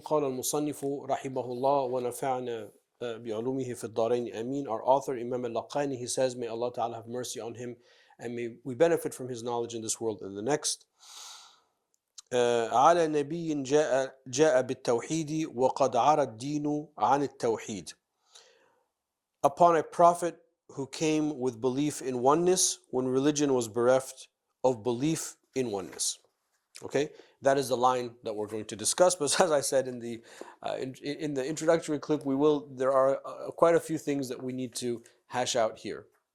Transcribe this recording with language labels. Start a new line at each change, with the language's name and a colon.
Arabic: قال المصنف رحمه الله ونفعنا بعلومه في الدارين آمين.
English: Our author Imam al-Laqani, he says, may Allah Ta'ala have mercy on him and may we benefit from his knowledge in this world and the next.
Arabic: على نبي جاء بالتوحيد وقد عرى الدين عن التوحيد.
English: Upon a prophet who came with belief in oneness when religion was bereft of belief in oneness. Okay, that is the line that we're going to discuss. But as I said in the introductory clip, there are quite a few things that we need to hash out here.